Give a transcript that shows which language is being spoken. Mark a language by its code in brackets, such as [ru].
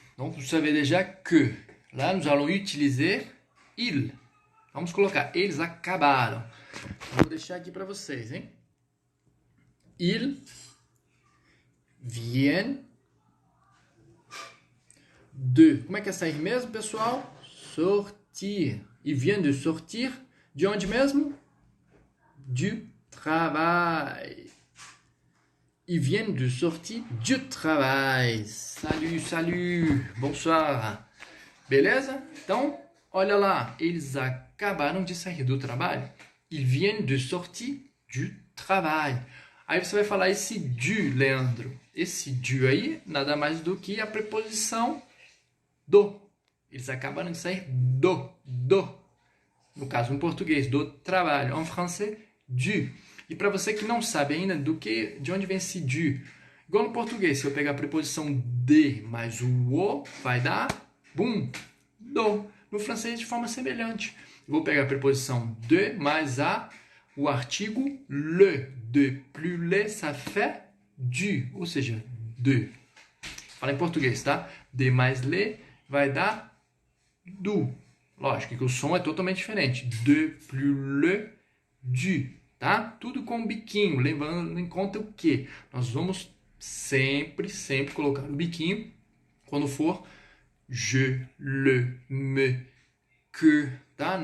[fr] Donc vous savez déjà que. Là nous allons utiliser il. [pt] Vamos colocar eles acabaram. Vou deixar aqui para vocês, hein? [fr] Ils viennent de. [pt] Como é que é sair mesmo, pessoal? [fr] Sortir. E vient de sortir. [pt] De onde mesmo? [fr] Du travail. Ils viennent de sortir du travail. Salut, salut. Bonsoir. Beleza? [pt] Então, olha lá. Eles acabaram de sair do trabalho. [fr] Ils viennent de sortir du travail. [pt] Aí você vai falar esse du, Leandro. Esse du aí, nada mais do que a preposição do. Eles acabaram de sair do. No caso, em português, do trabalho. Em francês, du. E para você que não sabe ainda de onde vem esse du, igual no português, se eu pegar a preposição de mais o o, vai dar, bum, do. No francês, de forma semelhante. Eu vou pegar a preposição de mais o artigo le. [fr] De plus le, ça fait du, [pt] ou seja, [fr] de. [pt] Fala em português, tá? De mais le vai dar do. Lógico que o som é totalmente diferente. [fr] De plus le, du. [pt] Tá? Tudo com um biquinho, levando em conta o que? Nós vamos sempre colocar o biquinho quando for je, le, me, que, tá?